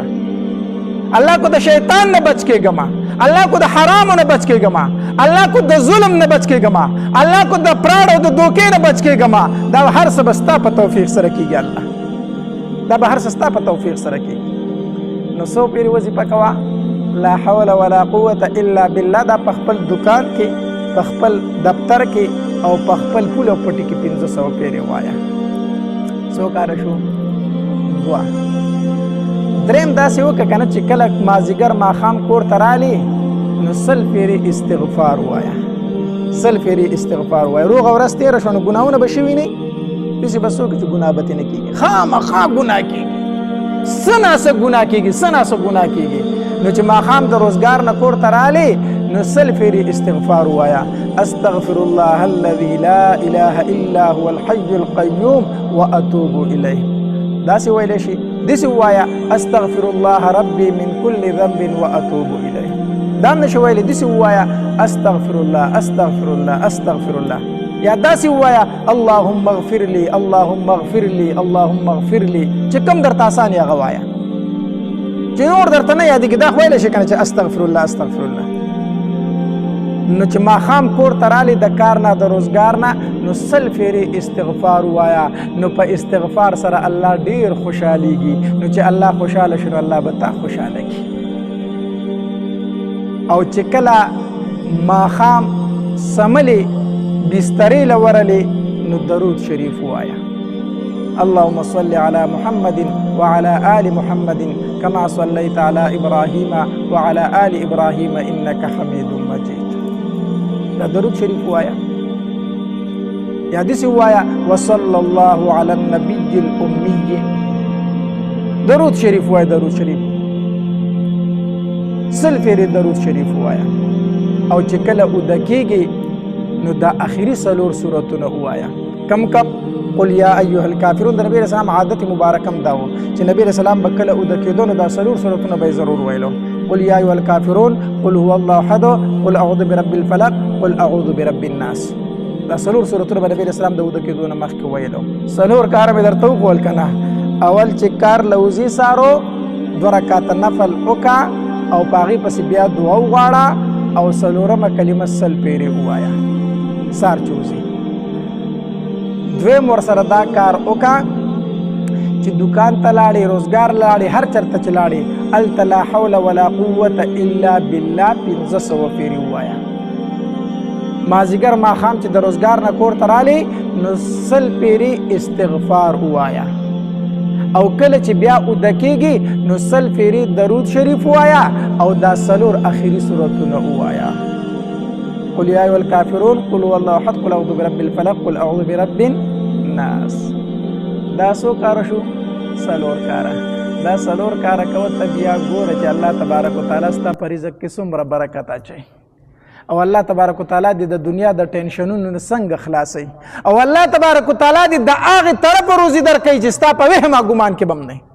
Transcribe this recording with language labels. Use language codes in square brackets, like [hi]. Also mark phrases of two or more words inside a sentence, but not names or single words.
[ps] الله کو د شیطان نه بچ کېږم، الله کو د حرامو نه بچ کېږم، الله کو د ظلم نه بچ کېږم، الله کو د پراړ او د دوکې نه بچ کېږم. دا هر څه به ستا په توفیق سره کېږي. الله دا به هر څه ستا په توفیق سره کېږي. نو 100 پیرې وظیفه کوه، [ar] لا حول ولا قوة الا بالله. [ps] دا په خپل دکان کې، په خپل دفتر کې او په خپل پول او پټي کې 500 پیرې وایه. څو کاره شو؟ 2. دریم داسې وکړه که نه چې کله مازدیګر ماښام کور ته رالې نو 100 پیرې استغفار وایه. 100 پیرې استغفار وایه. روغه ورځ تېره شوه نو ګناهونه به شوي نه وي، داسې به څوک چې ګناه به ترې نه کېږي، خامخا ګناه کېږي، څه ناڅه ګناه کېږي، څه ناڅه ګناه کېږي. نو چې ماښام د روزګار نه کور ته رالې نو 100 پیرې استغفار وایه. [ar] استغفر الله الذي لا اله الا هو الحي القيوم واتوب الیه. [ps] داسې ویلی شي، داسې ووایه [ar] استغفر الله ربي من كل ذنب واتوب الیه. [ps] دا هم نشي ویلی، داسې ووایه [ar] استغفر الله استغفر الله استغفر الله. [ps] یا داسې ووایه [ar] اللهم اغفر لي اللهم اغفر لي اللهم اغفر لي. [ps] چې کوم درته اسان یې هغه وایه، چې نور درته نه یادېږي دا خو ویلی شي که نه چې [ar] استغفر الله استغفر الله. [ps] نو چې ماښام کور ته رالې د کار نه د روزګار نه نو 100 پیرې استغفار ووایه. نو په استغفار سره الله ډېر خوشحالېږي. نو چې الله خوشحاله شي نو الله به تا خوشحاله کړي. او چې کله ماښام سملې بسترې له ورلې نو درود شریف ووایه. [ar] اللهم صل على محمد وعلى آل محمد كما صليت على إبراهيم وعلى آل إبراهيم إنك حميد مجيد. [ps] دا درود شریف ووایه. یا داسې ووایه [ar] وصلى الله على النبي الأمي. [ps] درود شریف ووایه، درود شریف 100 پیرې درود شریف ووایه. او چې کله اوده کېږي نو دا آخري 4 سورتونه ووایه. کم کم [ar] قل یا ایها الکافرون. [ps] د نبی [ar] علیہ السلام [ps] عادت مبارکم دا و چې نبی [ar] علیہ السلام [ps] به کله اوده کېدو نو دا 4 سورتونه به ضرور ویلو. [ar] قل یا ایها الکافرون، قل هو الله احد، قل اعوذ برب الفلق، قل اعوذ برب الناس. [ps] دا 4 سورتونه به نبی [ar] علیہ السلام [ps] د اوده کېدو نه مخکې ویلو. 4 کار مې درته وښول که نه. اول چې کار له وضې سارو 2 رکعاته نفل وکړه او په هغې پسې بیا دعا وغواړه او 4مه کلمه 100 پیرې ووایه سار چې وځي. دویم ورسره دا کار وکړه چې دکان ته لاړې، روزګار لاړې، هر چېرته چې لاړې هلته [ar] لا حول ولا قوة الا بالله [ps] 500 پیرې ووایه. مازدیګر ماښام چې د روزګار نه کور ته رالې نو 100 پیرې استغفار ووایه. او کله چې بیا اوده کېږي نو 100 پیرې درود شریف ووایه او دا 4 آخري سورتونه ووایه. [ar] قل یا ایها الکافرون، قل هو الله احد، قل اعوذ برب الفلق، قل اعوذ برب الناس. [ps] دا څو کاره شو؟ 4 کاره. دا 4 کاره کوه ته بیا ګوره چې الله [ar] تبارک وتعالی [ps] ستا په رزق کې څومره برکت اچوي. او الله [ar] تبارک وتعالی [ps] دې د دنیا د ټینشنونو نه څنګه خلاصوي. او الله [ar] تبارک وتعالی [ps] دې د هغې طرفه روزي درکوي چې ستا په وهمه ګمان کې به هم نه وي.